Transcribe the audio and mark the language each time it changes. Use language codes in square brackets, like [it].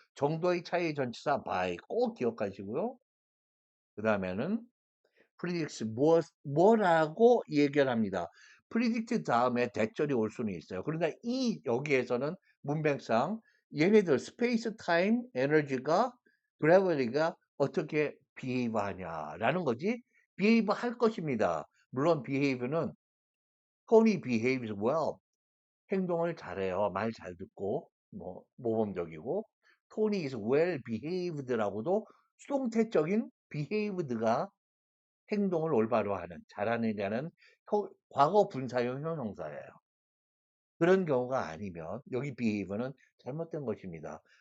[ko] 정도의 차이 전치사 by 꼭 기억하시고요. 그 다음에는 predicts 뭐라고 얘기를 합니다. predict 다음에 대절이 올 수는 있어요. 그러나 이 여기에서는 문맥상 얘네들 space, time, energy가 gravity가 어떻게 behave 하냐라는 거지 behave 할 것입니다. 물론 [en] behave는 Tony behaves well. [ko] 행동을 잘해요. 말 잘 듣고 뭐 모범적이고 [en] Tony is well behaved [ko] 라고도 수동태적인 behaved가 행동을 올바로 하는 잘하느냐는 과거 분사형 형용사예요. 그런 경우가 아니면 여기 behave는 잘못된 것입니다.